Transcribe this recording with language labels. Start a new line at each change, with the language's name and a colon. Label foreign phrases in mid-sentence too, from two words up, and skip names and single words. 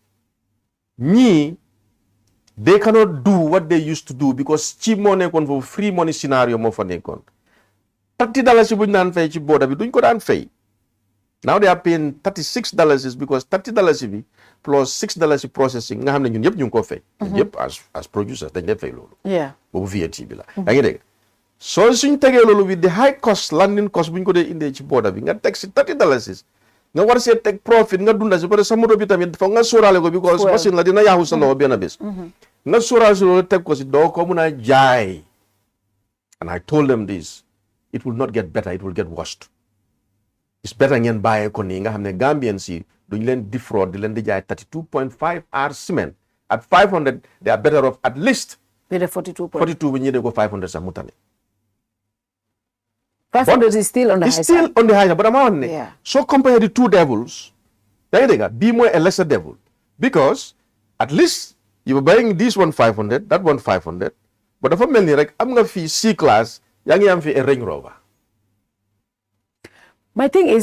English: Ñii they cannot do what they used to do because cheap
Wolof: moo nekkoon foofu
English: free money scenario
Wolof: moo fa nekkoon. $30 bu ñu daan fay ci border bi duñ ko daan fay.
English: Now they are paying $36 because
Wolof: $30 bi
English: plus $6 processing
Wolof: nga xam ne ñun yëpp ñu ngi ko fay. ñun yëpp
English: as producers
Wolof: dañ leen fay loolu. Boobu VAT bi la. yaa ngi dégg soo suñ tegee loolu
English: with the high cost landing cost
Wolof: bu ñu ko dee indee ci border bi nga teg si $30 nga war see teg profit nga dunda si
French: parce que
Wolof: sa moto bi tamit foog nga sóoraale ko
English: because machine
Wolof: la dina yaaxu sa loxo benn bés. nga sóoraale si loolu teg ko si doo ko mun a jaay.
English: And I told them this. It will not get better, it will get worse. It's better
Wolof: ngeen bàyyee ko nii nga xam ne Gambians yi duñ leen defraud di leen di jaay
English: 32.5 hours cement at 500 they are better off at least. With a 42
Wolof: bi ñu dee ko 500 sax mu tane.
English: 500 is still on the high It's still side. on the high side. But I'm Yeah. so compare the two devils. Be more a lesser devil. Because at least you were buying this one 500, that one 500. But if I'm like, I'm going to fee C class, I'm fee a Range Rover. My thing is,